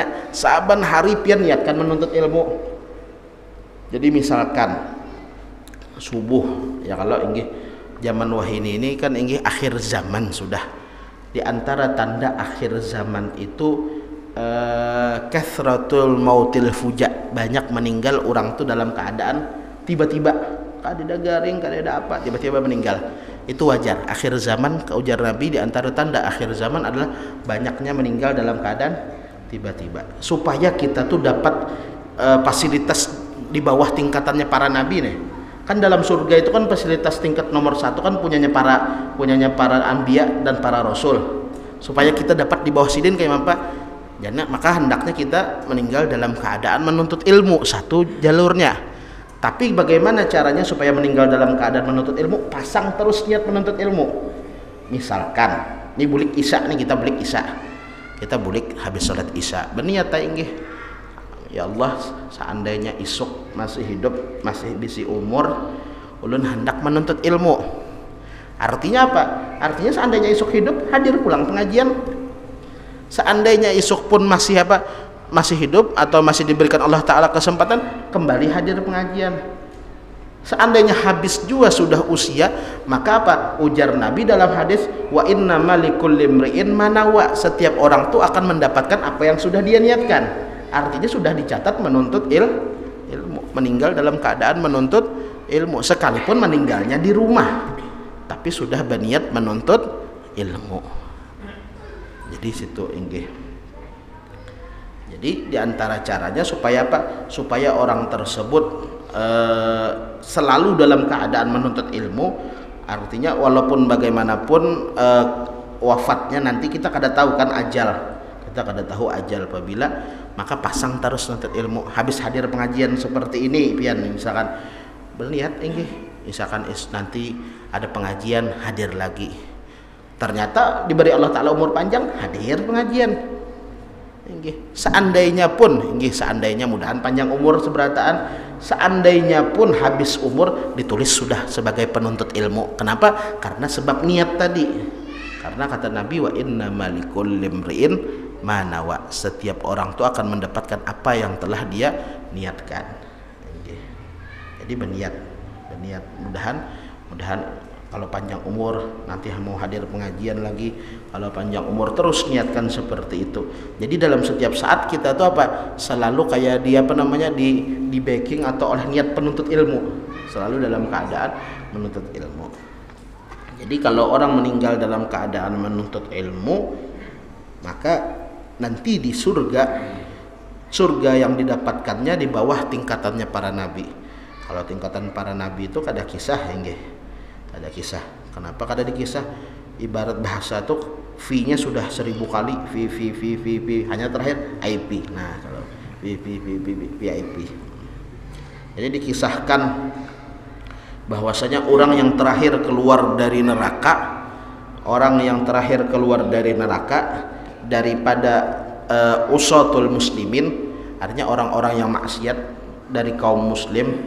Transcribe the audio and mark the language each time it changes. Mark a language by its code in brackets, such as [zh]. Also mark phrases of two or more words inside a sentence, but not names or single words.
[bjn] Saban hari pian niatkan menuntut ilmu. Jadi misalkan subuh, ya kalau inggih zaman wahini ini kan inggih akhir zaman sudah. [id] Di antara tanda akhir zaman itu [ar] كثرة موت الفجأة, [id] banyak meninggal orang tuh dalam keadaan tiba-tiba, kada garing, kada ada apa, tiba-tiba meninggal. Itu wajar. Akhir zaman, ujar Nabi, di antara tanda akhir zaman adalah banyaknya meninggal dalam keadaan tiba-tiba. Supaya kita tuh dapat fasilitas di bawah tingkatannya para nabi nih. Kan dalam surga itu kan fasilitas tingkat nomor 1 kan punyanya para anbiya dan para rasul. Supaya kita dapat di bawah sidin kayak apa? Jadi maka hendaknya kita meninggal dalam keadaan menuntut ilmu, satu jalurnya. Tapi bagaimana caranya supaya meninggal dalam keadaan menuntut ilmu? Pasang terus niat menuntut ilmu. [bjn] Misalkan, ini bulik isya nih, kita bulik isya. Kita bulik habis sholat isya. Berniat inggih, ya Allah, seandainya isuk masih hidup, masih bisi umur, ulun hendak menuntut ilmu. [id] Artinya apa? Artinya seandainya isuk hidup, hadir pulang pengajian. Seandainya isuk pun masih apa? Masih hidup atau masih diberikan Allah Ta'ala kesempatan, kembali hadir pengajian. Seandainya habis juga sudah usia, maka apa? Ujar Nabi dalam hadis, [ar] وإنما لكل امرئ ما نوى. [id] Setiap orang tuh akan mendapatkan apa yang sudah dia niatkan. Artinya sudah dicatat menuntut ilmu, meninggal dalam keadaan menuntut ilmu, sekalipun meninggalnya di rumah, tapi sudah berniat menuntut ilmu. [bjn] Jadi situ inggih. [id] Jadi diantara caranya supaya apa? Supaya orang tersebut selalu dalam keadaan menuntut ilmu. Artinya walaupun bagaimanapun wafatnya nanti kita kada tahu kan ajal. Kita kada tahu ajal apabila, maka pasang terus nuntut ilmu. Habis hadir pengajian seperti ini pian, misalkan berniat inggih, misalkan nanti ada pengajian, hadir lagi. Ternyata diberi Allah Ta'ala umur panjang, hadir pengajian. [bjn] Inggih. [id] Seandainya pun, inggih, seandainya mudahan panjang umur seberataan, seandainya pun habis umur, ditulis sudah sebagai penuntut ilmu. Kenapa? Karena sebab niat tadi. Karena kata Nabi, [ar] وإنما لكل امرئ ما نوى. [id] Setiap orang itu akan mendapatkan apa yang telah dia niatkan. [bjn] Inggih. [id] Jadi berniat, mudahan kalau panjang umur nanti mau hadir pengajian lagi, kalau panjang umur terus niatkan seperti itu. Jadi dalam setiap saat kita tuh apa? Selalu kayak dia apa namanya di backing atau oleh niat penuntut ilmu, selalu dalam keadaan menuntut ilmu. Jadi kalau orang meninggal dalam keadaan menuntut ilmu, maka nanti di surga yang didapatkannya di bawah tingkatannya para nabi. Kalau tingkatan para nabi itu kada kisah, enggak. Ada kisah. Kenapa kada dikisah? Ibarat bahasa tuh V-nya sudah 1000 kali, V, hanya terakhir IP. Nah, kalau VIP. Jadi dikisahkan bahwasanya orang yang terakhir keluar dari neraka, daripada [ar] عصاة المسلمين, [id] artinya orang-orang yang maksiat dari kaum muslim.